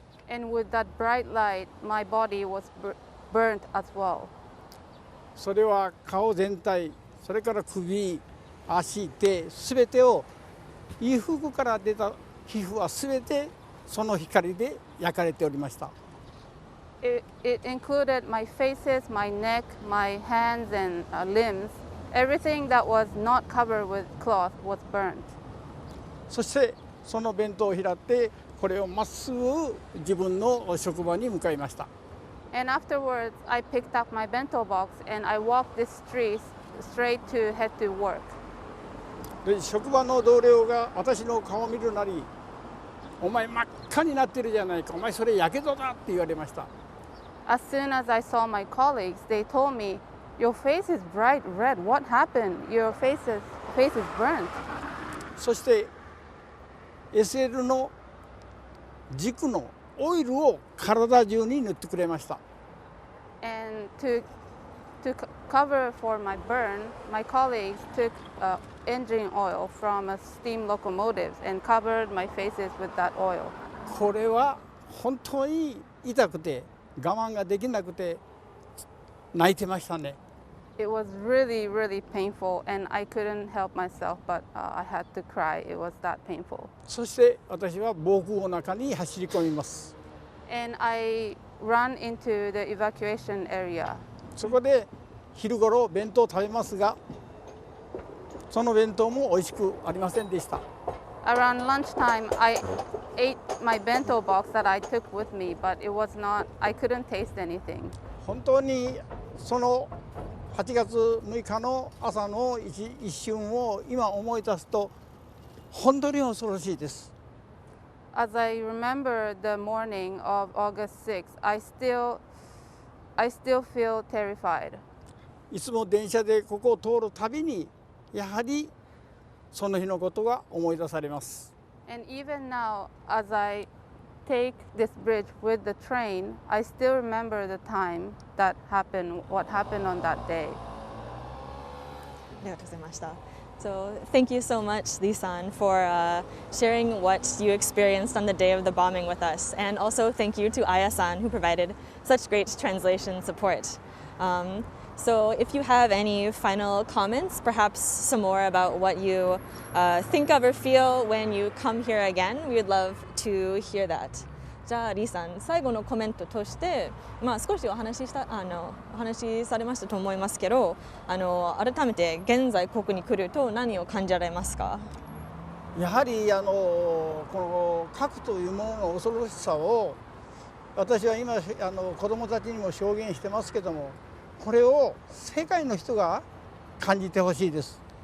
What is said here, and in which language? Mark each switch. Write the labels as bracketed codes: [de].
[en] And with that bright light, my body was burnt as well. [ja] それは顔全体、それから首、足、手、すべてを衣服から出た皮膚はすべてその光で焼かれておりました。 [en] It included my faces, my neck, my hands and limbs. Everything that was not covered with cloth was burnt. [ja] そしてその弁当を拾ってこれをまっすぐ自分の職場に向かいました。 [en] And afterwards, I picked up my bento box and I walked this street straight to head to work. [ja] で職場の同僚が私の顔を見るなり、お前真っ赤になってるじゃないか、お前それやけどだって言われました。 [en] As soon as I saw my colleagues, they told me, "Your face is bright red. What happened? Your face is burnt." [ja] そして SL の軸のオイルを体中に塗ってくれました。 [en] And to cover for my burn, my colleagues took engine oil from a steam locomotive and covered my faces with that oil. [ja] これは本当に痛くて我慢ができなくて泣いてましたね。 [en] It was really painful and I couldn't help myself, but I had to cry. It was that painful. [ja] そして私は防空の中に走り込みます。 [en] And I ran into the evacuation area. [ja] そこで昼ごろ弁当を食べますが、その弁当も美味しくありませんでした。 [en] Around lunchtime, I ate my bento box that I took with me, but I couldn't taste anything. [ja] 本当にその8月6日の朝の一瞬を今思い出すと本当に恐ろしいです。 [en] As I remember the morning of August 6th, I still I still feel terrified. [ja] いつも電車でここを通るたびにやはりその日のことが思い出されます。 [en] And even now, as I take this bridge with the train, I still remember the time that happened, what happened on that day. [ja] ありがとうございました。 [en] So thank you so much, Lee-san, for sharing what you experienced on the day of the bombing with us. And also thank you to Aya-san, who provided such great translation support. So if you have any final comments, perhaps some more about what you think of or feel when you come here again, we would love to hear that. [ja] じゃあリーさん、最後のコメントとして、少しお話しされましたと思いますけど、改めて現在ここに来ると何を感じられますか？やはりこの核というものの恐ろしさを私は今子どもたちにも証言してますけども、これを世界の人が感じてほしいです。